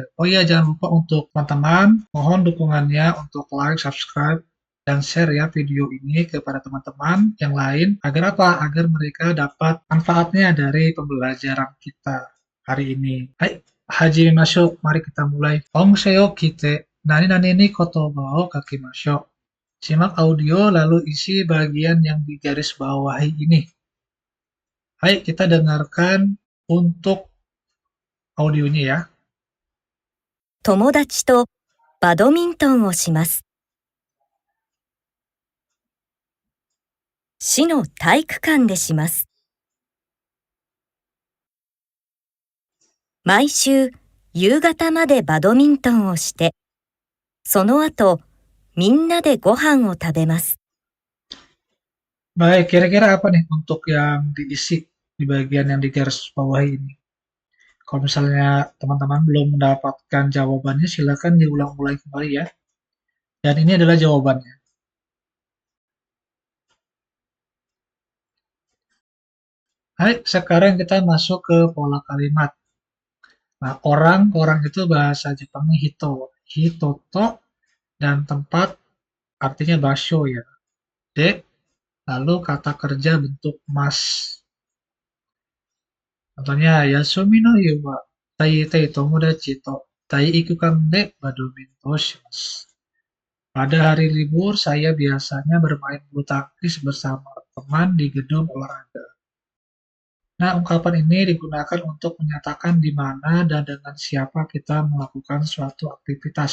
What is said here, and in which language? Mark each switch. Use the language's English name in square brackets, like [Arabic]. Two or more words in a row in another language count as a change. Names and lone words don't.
[Indonesian] Oh iya, jangan lupa untuk teman-teman, mohon dukungannya untuk like, subscribe, dan share ya video ini kepada teman-teman yang lain. Agar apa? Agar mereka dapat manfaatnya dari pembelajaran kita hari ini. [Japanese] はい、始めましょう. [Indonesian] Mari kita mulai. [Japanese] 音声を聞いて、なになにに言葉を書きましょう. [Indonesian] Simak audio lalu isi bagian yang digaris bawahi ini. Hai, kita dengarkan untuk audionya ya. [Japanese] 友達とバドミントンをします。市の体育館でします。毎週夕方までバドミントンをして、その後みんなでご飯を食べます。 [Indonesian] Baik, kira-kira apa nih untuk yang diisi di bagian yang digaris bawahi ini? Kalau misalnya teman-teman belum mendapatkan jawabannya, silakan diulang-ulang kembali ya. Dan ini adalah jawabannya. Hai, sekarang kita masuk ke pola kalimat. Nah, orang itu bahasa Jepangnya hito. Hitoto dan tempat artinya basho ya. De, lalu kata kerja bentuk mas. Contohnya, [Japanese] 休みの日はたいてい友達と体育館でバドミントンします. [Indonesian] Pada hari libur, saya biasanya bermain bulu tangkis bersama teman di gedung olahraga. Nah, ungkapan ini digunakan untuk menyatakan di mana dan dengan siapa kita melakukan suatu aktivitas.